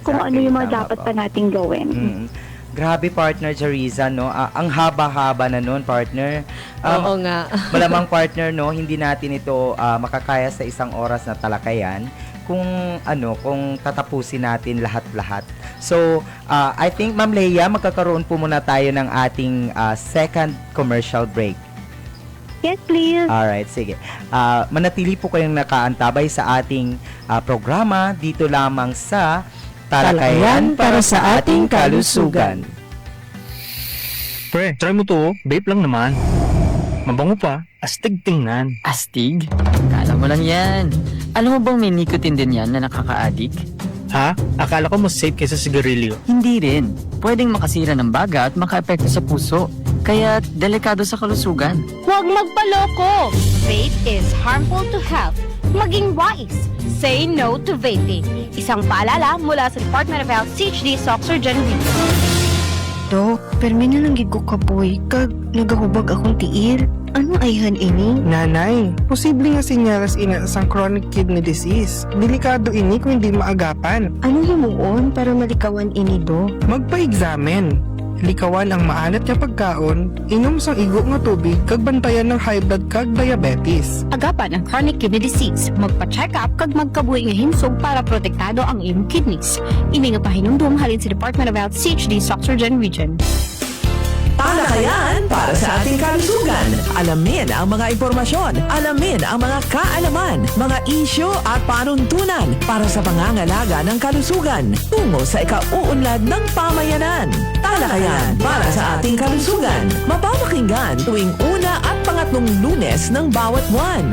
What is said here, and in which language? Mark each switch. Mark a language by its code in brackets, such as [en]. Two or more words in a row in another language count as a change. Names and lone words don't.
[tl] Kung ano yung mga Tama dapat po. pa nating gawin. Grabe, partner Jariza, no? Ang haba-haba na nun, partner. Oo nga. Malamang, partner, no? Hindi natin ito makakaya sa isang oras na talakayan kung tatapusin natin lahat-lahat. [en] So, I think, [tl] Ma'am Leia, magkakaroon po muna tayo ng ating second commercial break. [en] Yes, please. [tl] Alright, sige. Manatili po kayong nakaantabay sa ating programa dito lamang sa Talakayan para sa ating kalusugan. Pre, try mo to. Vape lang naman. Mabango pa. Astig tingnan. Astig? Kala mo lang yan. Alam mo bang may nicotine din yan na nakaka-addict? Ha? Akala ko mas safe kaysa sigarilyo. Hindi rin. Pwedeng makasira ng baga at maka-epekto sa puso. Kaya delikado sa kalusugan. Huwag magpaloko! [en] Vape is harmful to health. [tl] Maging wise. [en] Say no to vaping. [tl] Isang paalala mula sa Department of Health, CHD, Soc Surgeon Region. [hil] Dok, permi na lang gid ko kapoy. Kag nagahubag akong tiil. Ano ayhan ini? Nanay, posible nga sinyalas ina sang [en] chronic kidney disease. [hil] Delikado ini kung hindi maagapan. Ano himuon para malikawan ini, do? Magpa-examen. Likawan ang maalat nga pagkaon, inom sang igo nga tubig, kag bantayan ng [en] high blood [hil] kag diabetes. Agapan ang [en] chronic kidney disease. [hil] Magpa-check up kag magkabuhi nga himsog para protektado ang iyong kidneys. Ini nga pahinumdum halin sa Department of Health, CHD, Soc Surgeon Region. [tl] Talakayan para sa ating kalusugan. Alamin ang mga impormasyon, alamin ang mga kaalaman, mga isyo at panuntunan para sa pangangalaga ng kalusugan tungo sa ikauunlad ng pamayanan. Talakayan para sa ating kalusugan. Mapapakinggan tuwing una at pangatlong Lunes ng bawat buwan.